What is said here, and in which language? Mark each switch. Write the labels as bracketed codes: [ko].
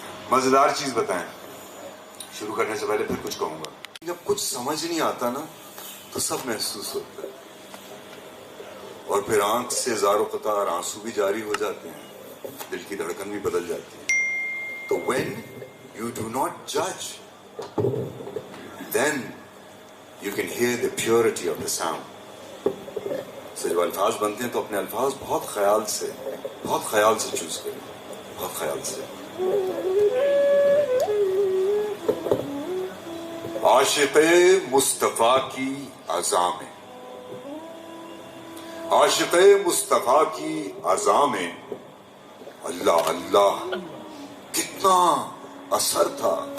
[ur] مزیدار چیز بتائیں شروع کرنے سے پہلے, پھر کچھ کہوں گا. جب کچھ سمجھ نہیں آتا نا تو سب محسوس ہوتا ہے, اور پھر آنکھ سے زار و قطار آنسو بھی جاری ہو جاتے ہیں, دل کی دھڑکن بھی بدل جاتی ہے. [en] تو when you do not judge, then you can hear the purity of the sound. [ur] سے جب الفاظ بنتے ہیں تو اپنے الفاظ بہت خیال سے چوز کریں, بہت خیال سے. عاشق مصطفیٰ کی اذاں میں, عاشق مصطفیٰ کی اذاں میں اللہ اللہ کتنا اثر تھا.